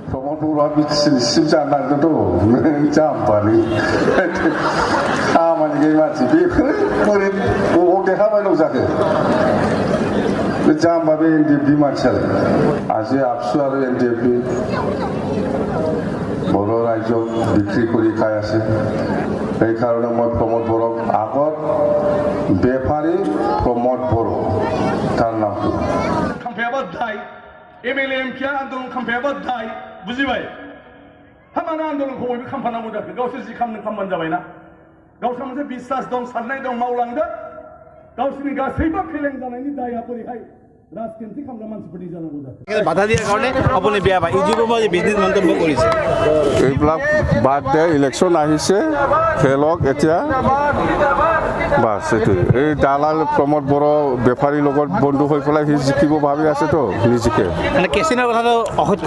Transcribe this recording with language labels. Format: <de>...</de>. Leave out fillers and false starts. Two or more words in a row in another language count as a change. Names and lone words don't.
<brx>प्रमोद बर'आ बिटिसिनिसिम जानो नागिरदोंथ' जाम्बानि खामानि गैयै मानसि बेफोरो बोरै बबाव देखाबाय दं जाखो बे जाम्बा बे एनडिएफबि मानसियालाय</brx> <as>আজি আপসু আৰু एनडिएफबि বড়ো ৰাজ্যক বিক্ৰী কৰি খাই আছে সেইকাৰণে মই প্ৰমোদ বড়োক আগত বেপাৰী প্ৰমোদ বড়ো তাৰ নামটো</as> <brx>খাম্পেবাদাই एमएलए एमपि आन्दोलन खाम्फायाबादाय बुजिबाय हामाना आन्दोलनखौ बयबो खाम्फानांगौ जाखो गावसोर जि खालामनो खालामबानो जाबायना गावसोर मोनसे बिश्वास दं साननाय दं मावलांदो गावसोरनि गासैबो फेलें जानायनि दाया बोरैहाय राजखान्थि खालामग्रा मानसिफोरनि जानांगौ जाखो</brx> <as>বাধা দিয়াৰ কাৰণে আপুনি বেয়া পায় ইউজিপি মই বিজনেছ মন্তব্য কৰিছে এইবিলাক বাদ দে ইলেকশ্যন আহিছে খেলক এতিয়া বাছ এইটো এই দালাল প্ৰমোদ বড়ো বেপাৰীৰ লগত বন্ধু হৈ পেলাই সি জিকিব ভাবি আছেতো নিজিকে মানে কেচিনৰ কথাটো অসত্য</as>